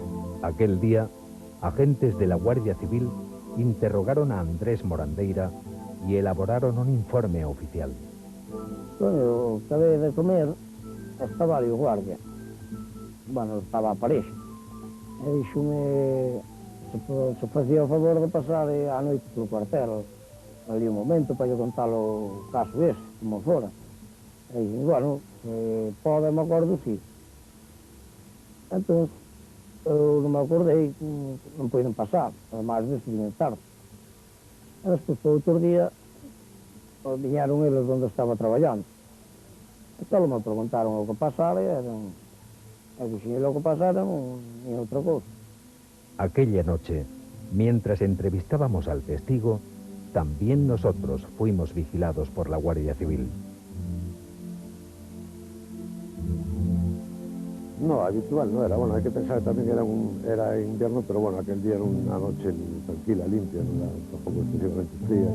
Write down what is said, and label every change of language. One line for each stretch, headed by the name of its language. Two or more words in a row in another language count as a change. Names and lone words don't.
Spanish: Aquel día, agentes de la Guardia Civil interrogaron a Andrés Morandeira y elaboraron un informe oficial. Bueno, acabé de comer, estaba varios guardias. Bueno, estaba a pareja.
Galician: E díxome se facía o favor de pasar a noite polo cuartel, ali un momento para yo contar o caso ese, como fora. E, bueno, pode, me acordo, sí. Entón, eu non me acordei, non poden pasar, además deste viñen tarde. E despois, por outro día, viñeron eles onde estaba traballando. Entón, me preguntaron o que pasara e dixen,
Spanish: lo que pasara
Galician: ni outra cousa.
Spanish: Aquella noche, mientras entrevistábamos al testigo, también nosotros fuimos vigilados por la Guardia Civil. No, habitual no era. Bueno, hay que pensar que también era invierno, pero bueno, aquel día era una noche tranquila, limpia, no era tampoco excesivamente fría.